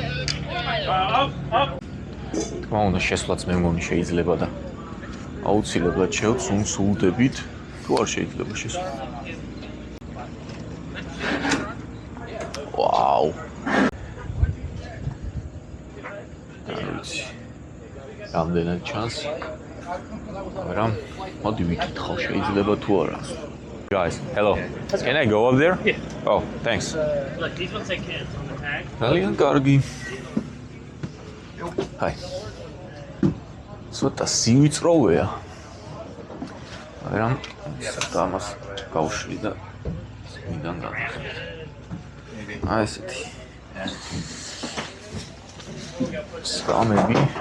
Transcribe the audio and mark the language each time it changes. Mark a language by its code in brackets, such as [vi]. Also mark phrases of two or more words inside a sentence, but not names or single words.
[ka] თქმა უნდა, შესვლაც მე მგონი შეიძლება და აუცილებლად შევსულდებით, თუ არ შეიძლება შესვლა. ვაუ. რამდენად ჩანს, მაგრამ მოდი ვიკითხავ, შეიძლება თუ არა. [en] Guys, hello. Can I go up there? Yeah. Oh, thanks. Look, these ones say kids on the tag. [ka] ძალიან კარგი. Hi. ცოტა სივიწროვეა. მაგრამ ამას გავშვი და მიდან გადავხდი. აი ესეთი. სკამები.